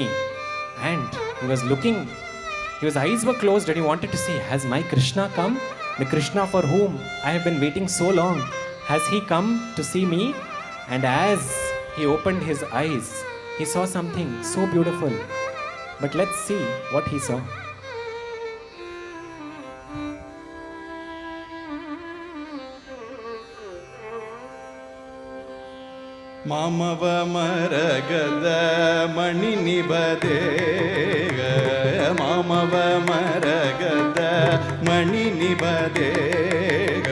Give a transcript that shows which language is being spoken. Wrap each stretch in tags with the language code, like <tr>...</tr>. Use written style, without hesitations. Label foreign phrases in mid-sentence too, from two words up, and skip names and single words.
<en>And he was looking, his eyes were closed and he wanted to see, has my Krishna come? The Krishna for whom I have been waiting so long. Has he come to see me? And as he opened his eyes, he saw something so beautiful. But let's see what he saw.</en> <sa>ಮಾಮವ ಮರಗದ ಮಣಿ ನಿಬದೇಗ ಮಾಮವ ಮರಗದ ಮಣಿ ನಿಬದೇಗ</sa>